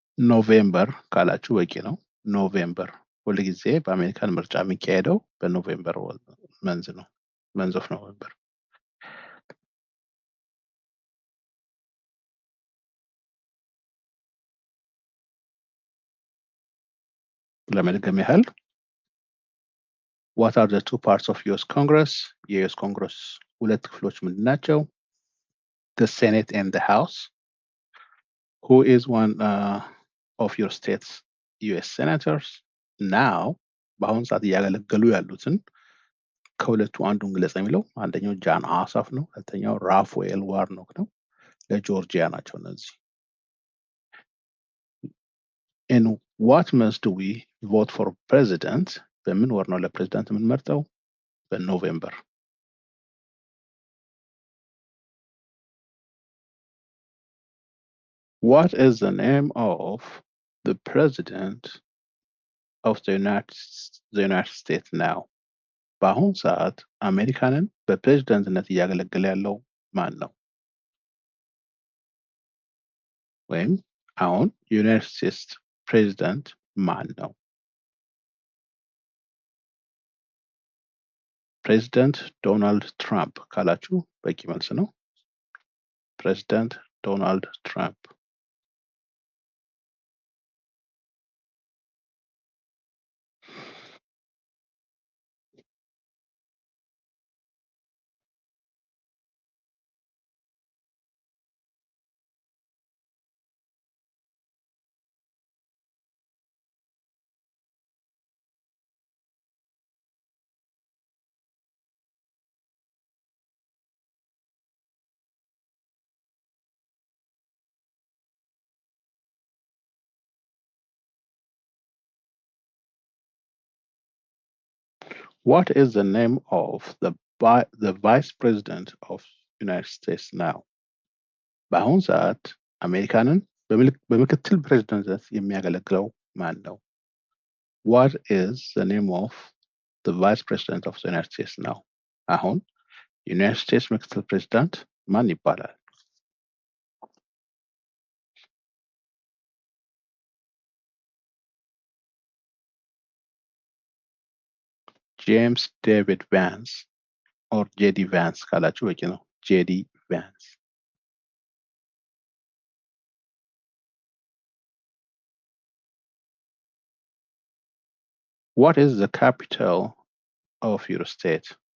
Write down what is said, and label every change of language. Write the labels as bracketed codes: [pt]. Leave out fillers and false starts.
[am] ኖቬምበር ካላችሁ በቂ ነው። ኖቬምበር ሁልጊዜ በአሜሪካን ምርጫ የሚካሄደው በኖቬምበር መንዝ ነው። [en] መንዝ ኦፍ ኖቬምበር። [am] ለመድገም ያህል [en] what are the two parts of US Congress? [am] የዩኤስ ኮንግረስ ሁለት ክፍሎች ምንድን ናቸው? [en] The Senate and the House. Who is one of your states US senators now? [am] በአሁኑ ሰዓት እያገለገሉ ያሉትን ከሁለቱ አንዱን ግለጽ የሚለው አንደኛው ጃን አሳፍ ነው። ሁለተኛው ራፋኤል ዋርኖክ ነው። ለጆርጂያ ናቸው እነዚህ። [en] In what month do we vote for president? [am] በምን ወር ነው ለፕሬዚዳንት የምንመርጠው? በኖቬምበር። [en] What is the name of the president of the United States now? [am] በአሁኑ ሰዓት አሜሪካንን በፕሬዚዳንትነት እያገለገለ ያለው ማን ነው? ወይም አሁን ዩናይትድ ስቴትስ ፕሬዚዳንት ማን ነው? ፕሬዚዳንት ዶናልድ ትራምፕ ካላችሁ በቂ መልስ ነው። ፕሬዚዳንት ዶናልድ ትራምፕ። [en] What is the name of the vice president of United States now? [am] በአሁኑ ሰዓት አሜሪካንን በምክትል ፕሬዚዳንትነት የሚያገለግለው ማን ነው? [en] What is the name of the vice president of the United States now? [am] አሁን ዩናይትድ ስቴትስ ምክትል ፕሬዚዳንት ማን ይባላል? ጄምስ ዴቪድ ቫንስ ኦር ጄዲ ቫንስ ካላችሁ በቂ ነው። ጄዲ ቫንስ። [en] What is the capital of your state?